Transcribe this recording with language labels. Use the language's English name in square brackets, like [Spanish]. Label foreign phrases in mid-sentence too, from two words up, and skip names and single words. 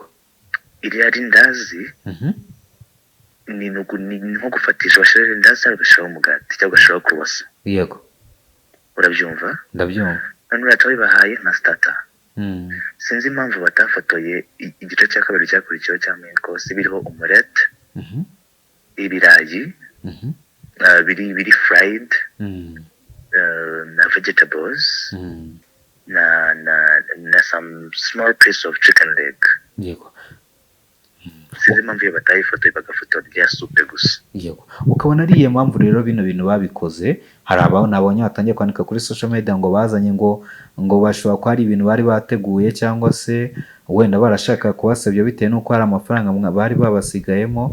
[Kinyarwanda] Iri ari ndazi ni nko gufatisha bashirira indasi bagashiraho umugati cyangwa bagashiraho croissant. Yego. Urabyumva? Ndabyumva. None uraca bibahaye nka starter. Sinzi impamvu batafotoye igice cya kabiri cyakurikiyeho cya [English] main course [Kinyarwanda] biriho omelette, ibirayi, biri fried, na vegetables, na [English] some small piece of chicken leg. [Kinyarwanda] Yego. Sinzi impamvu iyo batayifotoye bagafotora rya supe gusa. Yego. Ukabona ari iyo mpamvu rero bino bintu babikoze. Hari nabonye batangiye kwandika kuri [English] social media [Kinyarwanda] ngo bazanye ngo bashobora ko hari ibintu bari bateguye cyangwa se wenda barashaka kubasebya bitewe n'uko hari amafaranga bari babasigayemo.